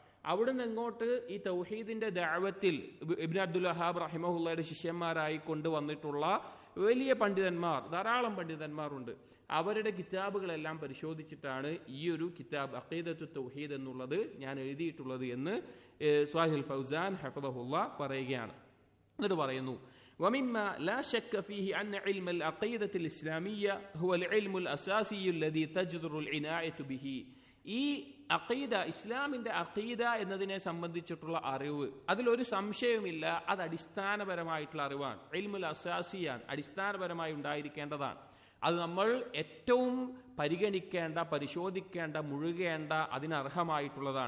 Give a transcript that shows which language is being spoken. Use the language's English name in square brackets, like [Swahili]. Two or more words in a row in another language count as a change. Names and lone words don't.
[Malayalam] അവിടുന്ന് ഇങ്ങോട്ട് ഈ തൗഹീദിന്റെ ദഅവത്തിൽ ഇബ്നു അബ്ദുൽ വഹാബ് റഹിമഹുള്ളയുടെ ശിഷ്യന്മാരായി കൊണ്ടുവന്നിട്ടുള്ള വലിയ പണ്ഡിതന്മാർ, ധാരാളം പണ്ഡിതന്മാരുണ്ട്. അവരുടെ കിതാബുകളെല്ലാം പരിശോധിച്ചിട്ടാണ് ഈ ഒരു കിതാബ് അഖീദത്തു തൗഹീദ് എന്നുള്ളത് ഞാൻ എഴുതിയിട്ടുള്ളത് എന്ന് സ്വാഹിൽ ഫൗസാൻ ഹഫദഹുല്ലാ പറയുകയാണ്. എന്നിട്ട് പറയുന്നു, [Arabic] ومما لا شك فيه أن علم العقيدة الإسلامية هو العلم الأساسي الذي تجدر العناية به. [Malayalam] ഈ അഖീദ, ഇസ്ലാമിന്റെ അഖീദ എന്നതിനെ സംബന്ധിച്ചിട്ടുള്ള അറിവ്, അതിലൊരു സംശയവുമില്ല, അത് അടിസ്ഥാനപരമായിട്ടുള്ള അറിവാണ്. [Arabic] علم الأساسي, [Malayalam] അടിസ്ഥാനപരമായി ഉണ്ടായിരിക്കേണ്ടതാണ്. അത് നമ്മൾ ഏറ്റവും പരിഗണിക്കേണ്ട, പരിശോധിക്കേണ്ട, മുഴുകേണ്ട, അതിനർഹമായിട്ടുള്ളതാണ്.